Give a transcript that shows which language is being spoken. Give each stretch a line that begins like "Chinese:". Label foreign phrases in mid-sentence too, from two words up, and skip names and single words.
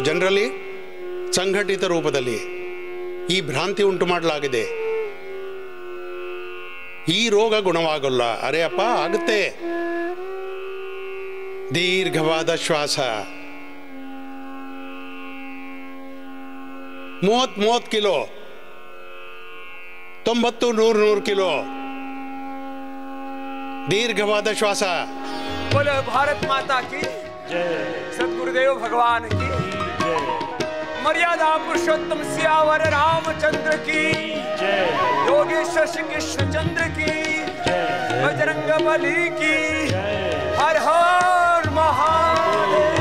Kannada: ಜನರಲಿ ಸಂಘಟಿತ ರೂಪದಲ್ಲಿ ಈ ಭ್ರಾಂತಿ ಉಂಟು ಮಾಡಲಾಗಿದೆ, ಈ ರೋಗ ಗುಣವಾಗಲ್ಲ. ಅರೆ ಅಪ್ಪ, ಆಗುತ್ತೆ. ದೀರ್ಘವಾದ ಶ್ವಾಸ. 30 ಕಿಲೋ, 90, 100 ಕಿಲೋ.
Hindi: दीर्घवाद श्वास. बोलो भारत माता की जय, सद्गुरुदेव भगवान की जय, मर्यादा पुरुषोत्तम सियावर रामचंद्र की जय, योगेश्वर श्री कृष्ण चंद्र की जय, बजरंग बली की जय, हर हर महादेव.